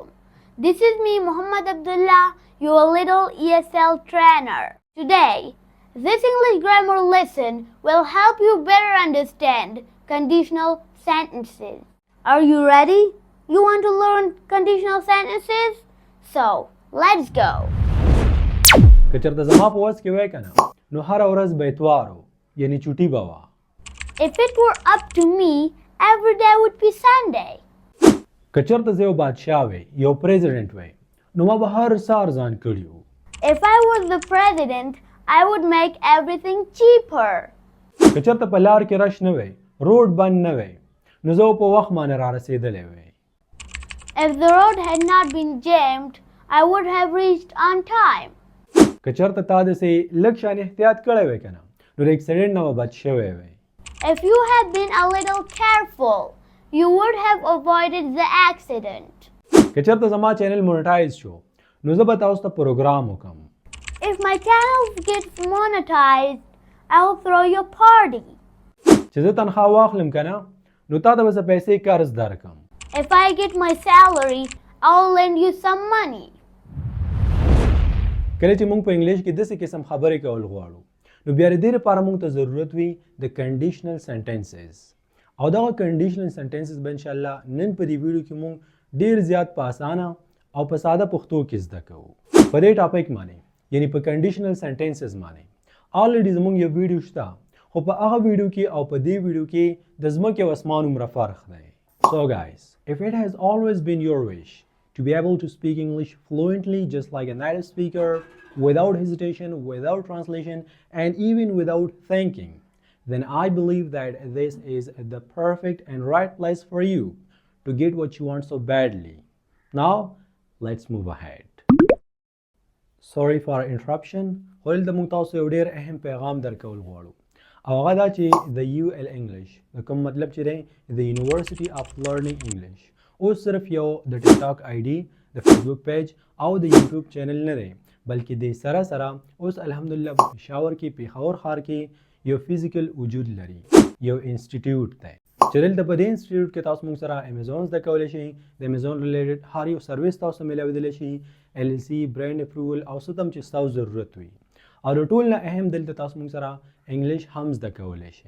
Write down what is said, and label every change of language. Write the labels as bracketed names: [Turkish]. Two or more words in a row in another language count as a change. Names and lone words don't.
[English] This is me, Muhammad Abdullah, your little ESL trainer. Today, this English grammar lesson will help you better understand conditional sentences. Are you ready? You want to learn conditional sentences? So, let's go. [Pashto] که چېرته زما په وس کې وای که نه نو هره ورځ به اتوار و یعنې چوټي به وه. [English] If it were up to me, every day would be Sunday. [Pashto] که چېرته زه یو بادشاه وی یو پریزیډنټ وی نو ما به هر سهار ځان کړي وو. [English] If I was the president, I would make everything cheaper. [Pashto] که چېرته په لار کې رش نه وی روډ بند نه وی نو زه په وخت باندې را رسېدلی وی. [English] If the road had not been jammed, I would have reached on time. [Pashto] که چېرته تا داسې لږ شان احتیاط کړی وی که نه نو د اکسیډنټ نه به بچ شوی وی. [English] If you had been a little careful, you would have avoided the accident. [Pashto] که چېرته زما چینل مونټایز شو نو زه به تاسو ته پروګرام وکړم. [English] If my channel gets monetized, I'll throw you a party. [Pashto] چې زه تنخواه واخلم که نه نو تا ته به څه پیسې قرض درکړم. [English] If I get my salary, I'll lend you some money. [Pashto] کله چې موږ په انګلیش کې داسې قسم خبرې کول غواړو نو بیا د دې لپاره موږ ته ضرورت وي د کنډیشنل سنټنسز او دغه کنډیشنل سنټنسز به انشاءالله نن په دې ویډیو کې موږ ډېر زیات په اسانه او په ساده پښتو کې زده کوو. په دې ټاپک باندې یعنې په کنډیشنل سنټنسز باندې الریډي زموږ یو ویډیو شته خو په هغه ویډیو کې او په دې ویډیو کې د ځمکې او اسمان عمره فرق دی. [English] So guys, if it has always been your wish to be able to speak English fluently just like a native speaker, without hesitation, without translation, and even without thinking, then I believe that this is the perfect and right place for you to get what you want so badly. Now, let's move ahead. Sorry for interruption. [Pashto] خو دلته موږ تاسو یو ډېر اهم پیغام درکول غواړو او هغه دا چې د UL English د کوم مطلب چې دی د University of Learning English اوس صرف یو د ټیک ټاک آی ډي د فیسبوک پیج او د یوټیوب چینل نه دی بلکې د سره سره اوس الحمدلله په پېښور کې پېښور ښار کې یو فزیکل وجود لري یو انسټیټیوټ دی چې دلته په دې انسټیټیوټ کې تاسو موږ سره امیزون زده کولی شئ د امیزون ریلیټډ هر یو سروس تاسو میلاویدلی شي LLC برانډ اپروول او څه هم چې ستاسو ضرورت وي او د ټول نه اهم دلته تاسو موږ سره انګلیش هم زده کولی شئ.